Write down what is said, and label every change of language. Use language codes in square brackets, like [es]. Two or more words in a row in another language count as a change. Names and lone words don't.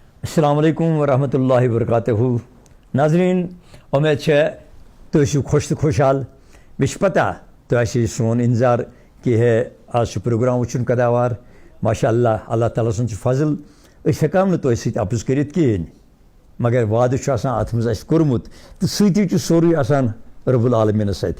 [ar] السلام علیکم ورحمۃ اللہ وبرکاتہ. [ks] ناظرین امید تُہۍ چھِو خوش تو خوشحال. مےٚ چھِ پتہ تۄہہِ آسہِ سون انتظار کہ ہے آز چھُ پروگرام وٕچھُن قداوار. [ar] ماشاء اللہ اللہ تعالیٰ [ks] سُنٛد چھُ فضل. أسۍ ہٮ۪کو نہٕ تۄہہِ سۭتۍ اَپُز کٔرِتھ کِہیٖنۍ مگر وعدٕ چھُ آسان اَتھ منٛز اَسہِ کوٚرمُت تہٕ سۭتی چھُ سورُے آسان رۄب العالمیٖنَس سۭتۍ.